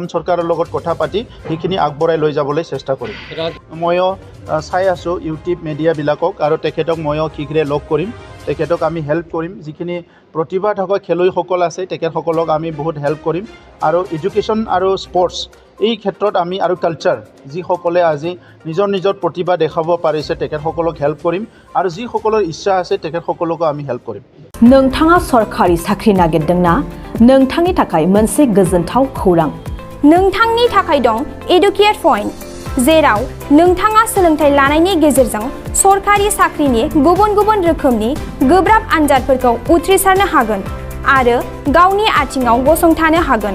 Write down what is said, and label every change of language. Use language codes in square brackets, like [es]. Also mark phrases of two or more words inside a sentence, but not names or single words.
[as] চৰকাৰৰ লগত কথা পাতি সেইখিনি আগবঢ়াই লৈ যাবলৈ চেষ্টা কৰিম ময়ো চাই আছোঁ ইউটিউব মিডিয়াবিলাকক আৰু তেখেতক ময়ো শীঘ্ৰে লগ কৰিম তেখেতক আমি হেল্প কৰিম যিখিনি প্ৰতিভা থকা খেলুৱৈসকল আছে তেখেতসকলক আমি বহুত হেল্প কৰিম আৰু এডুকেশ্যন আৰু স্পৰ্টছ এই ক্ষেত্ৰত আমি আৰু কালচাৰ যিসকলে আজি নিজৰ প্ৰতিভা দেখাব পাৰিছে তেখেতসকলক হেল্প কৰিম আৰু যিসকলৰ ইচ্ছা আছে তেখেতসকলকো আমি হেল্প কৰিম [brx] नोंथाङा सरकारि साख्रि नागिरदोंना नोंथांनि थाखाय मोनसे गोजोनथाव खौरां नोंथांनि थाखाय दं एडुकेट पॉइंट जेराव नोंथाङा सोलोंथाइ लानायनि गेजेरजों सरकारि साख्रिनि गुबुन रोखोमनि गोब्राब आनजादफोरखौ उथ्रिसारनो हागोन आरो गावनि आथिङाव गसंथानो हागोन